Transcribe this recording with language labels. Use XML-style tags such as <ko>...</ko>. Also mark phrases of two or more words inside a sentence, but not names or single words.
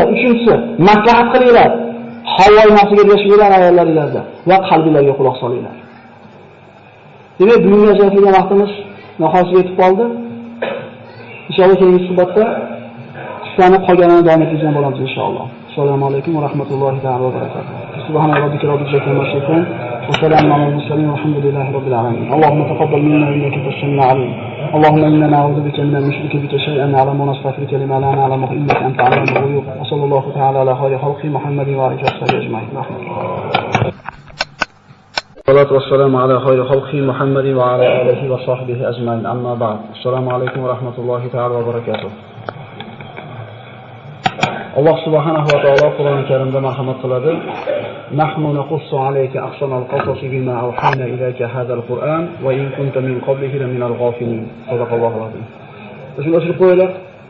<uz>Uchinchisi, maslahat qilinglar. Havoy nafsiga ergashinglar ayollaringizda va qalbingizga quloq solinglar. Demak, bugunga ajratilgan vaqtimiz nihoyasiga yetib qoldi. Inshaalloh keyingi suhbatda qissani qolganini davom ettirgan bo'lamiz inshaalloh.</uz> <ar>السلام عليكم ورحمة الله وبركاته. سبحان ربك رب العزة عما يصفون وسلام على المرسلين والحمد لله رب العالمين. اللهم تقبل منا إنك السميع العليم. اللهم إنا نعوذ بك من المشرك بك شيئا نعلم ونستغفرك لما لا نعلم إنك أنت عالم الغيوب. وصلى الله تعالى على خير خلقه محمد وآله وصحبه أجمعين. الصلاة والسلام على خير خلقه محمد وعلى آله وصحبه أجمعين. أما بعد. السلام عليكم ورحمة الله تعالى وبركاته.</ar> <uz>Alloh</uz> <ar>سبحانه وتعالى</ar> <uz>Qur'oni Karimda marhamat qiladi.</uz> <ar>نحن نقص عليك أحسن القصص بما أوحينا إليك هذا القرآن وإن كنت من قبله لمن الغافلين. صدق الله العظيم.</ar> <uz>Shuni qo'yinglar.</uz>